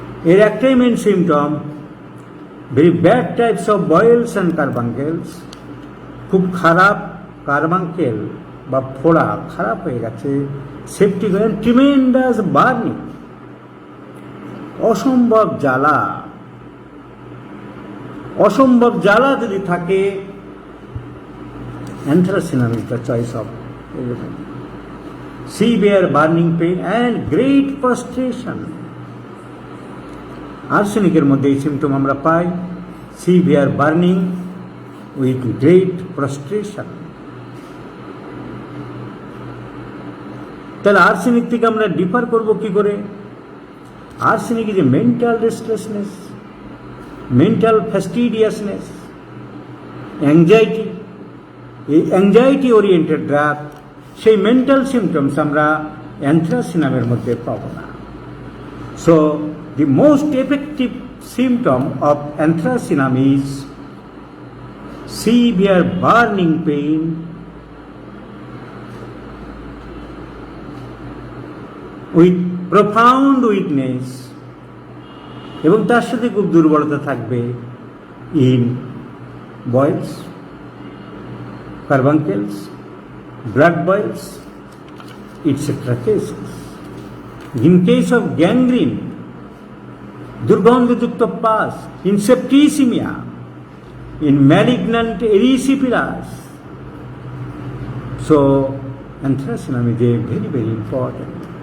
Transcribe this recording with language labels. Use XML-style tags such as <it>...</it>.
<bn>এর একটাই</bn> <en>main symptom, very bad types of boils and carbuncles,</en> <bn>খুব খারাপ কার্বাঙ্কেল বা ফোড়া খারাপ হয়ে গেছে,</bn> <en>septic and tremendous burning,</en> <bn>অসম্ভব জ্বালা। অসম্ভব জ্বালা যদি থাকে,</bn> <en>Anthracinum is the choice of severe burning pain and great prostration.</en> <bn>আর্সেনিকের মধ্যে এই সিমটম আমরা পাই,</bn> <en>Severe burning with great prostration.</en> <bn>তাহলে আর্সেনিক থেকে আমরা ডিফার করব কি করে?</bn> <en>Arsenic is a mental restlessness, mental fastidiousness, anxiety. এই anxiety oriented drug, সেই mental symptoms আমরা অ্যানথ্রাসিনামের মধ্যে পাব না। So the most effective symptom of anthracinum is severe burning pain with profound weakness,</en> <bn>এবং তার সাথে খুব দুর্বলতা থাকবে</bn> <en>in boils, carbuncles, blood boils, etc. cases. In case of gangrene,</en> <bn>দুর্গন্ধযুক্ত pass,</bn> <en>In septicemia, in malignant erysipelas. So anthracinum is a very very important.</en>